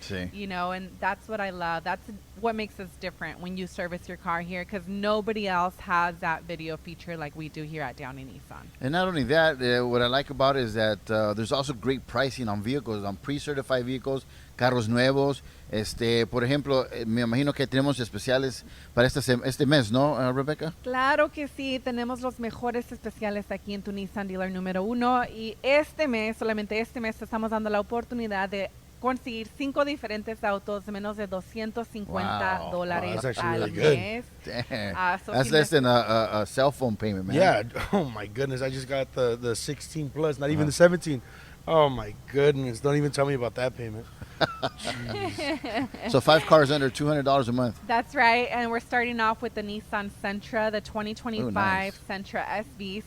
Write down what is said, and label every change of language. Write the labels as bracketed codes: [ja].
[en] And that's what I love. That's what makes us different when you service your car here, because nobody else has that video feature like we do here at Downey Nissan. And not only that, what I like about it is that there's also great pricing on vehicles, on pre-certified vehicles, [es] carros nuevos. Por ejemplo, me imagino que tenemos especiales para este mes, ¿no, Rebecca? Claro que sí, tenemos los mejores especiales aquí en tu Nissan Dealer número 1, y solamente este mes, estamos dando la oportunidad de conseguir 5 diferentes autos de menos de $250 al mes. [en] That's less than a cell phone payment, man. Yeah. Oh my goodness, I just got the 16 plus, not even the 17. Oh my goodness, don't even tell me about that payment. So 5 cars under $200 a month. That's right, and we're starting off with the Nissan Sentra, the 2025 Sentra SV.